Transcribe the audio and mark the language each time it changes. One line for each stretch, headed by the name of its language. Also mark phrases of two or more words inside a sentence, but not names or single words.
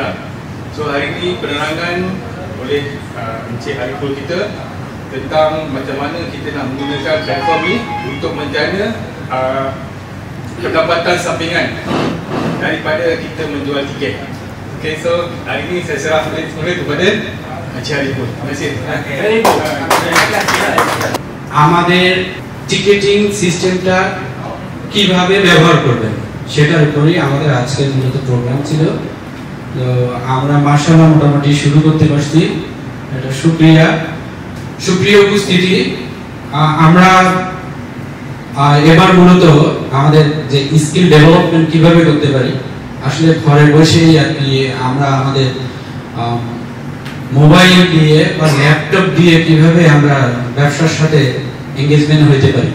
Malay: So hari ini penerangan oleh Encik Ariful kita tentang macam mana kita nak menggunakan platform ni untuk menjana pendapatan sampingan daripada kita menjual tiket. Okay, so hari ini saya serah semula kepada Encik Ariful. Terima kasih.
Bangla: আমাদের টিকেটিং সিস্টেমটা কিভাবে ব্যবহার করবেন সেটার উপরেই আমাদের আজকের মূলত প্রোগ্রাম ছিল। তো আমরা মাশাআল্লাহ মোটামুটি শুরু করতে পারছি। এটা সুপ্রিয় উপস্থিতি, আমরা এবার মূলত আমাদের যে স্কিল ডেভেলপমেন্ট কিভাবে করতে পারি, আসলে ঘরে বসেই আর কি আমরা আমাদের মোবাইল দিয়ে বা ল্যাপটপ দিয়ে কিভাবে আমরা ব্যবসার সাথে এঙ্গেজমেন্ট হতে পারি।